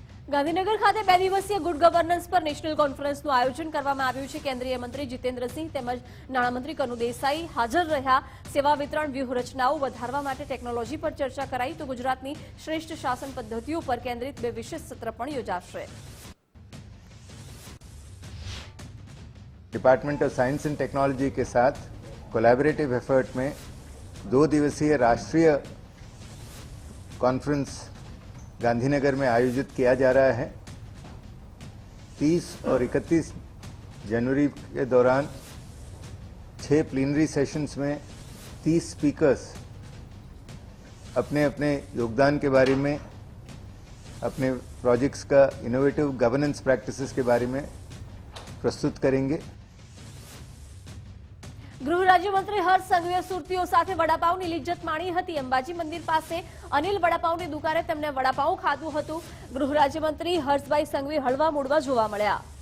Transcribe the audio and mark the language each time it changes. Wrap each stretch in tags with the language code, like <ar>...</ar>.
<gu>ગાંધીનગર ખાતે 2 દિવસીય good governance પર નેશનલ કોન્ફરન્સનું આયોજન કરવામાં આવ્યું છે. કેન્દ્રીય મંત્રી જીતેન્દ્રસિંહ તેમજ નાણામંત્રી કનુ દેસાઈ હાજર રહ્યા. સેવા વિતરણ વ્યૂહરચનાઓ વધારવા માટે ટેકનોલોજી પર ચર્ચા કરાઈ તો ગુજરાતની શ્રેષ્ઠ શાસન પદ્ધતિઓ પર કેન્દ્રિત 2 વિશેષ સત્ર પણ યોજાશે.</gu> <hi>Department of science and technology के साथ कोलैबोरेटिव एफर्ट में 2 दिवसीय राष्ट्रीय कॉन्फ्रेंस गांधीनगर में आयोजित किया जा रहा है. 30 और 31 जनवरी के दौरान 6 प्लीनरी सेशंस में 30 स्पीकर्स अपने अपने योगदान के बारे में, अपने प्रोजेक्ट्स का इनोवेटिव गवर्नेंस प्रैक्टिसेस के बारे में प्रस्तुत करेंगे.</hi> <gu>ગૃહ રાજ્યમંત્રી હર્ષ સંઘવીએ સુરતીઓ સાથે વડાપાવની લિજ્જત માણી હતી. અંબાજી મંદિર પાસે અનિલ વડાપાવની દુકાને તેમને વડાપાવ ખાધું હતું. ગૃહ રાજ્યમંત્રી હર્ષભાઈ સંઘવી હળવા મૂડમાં જોવા મળ્યા.</gu>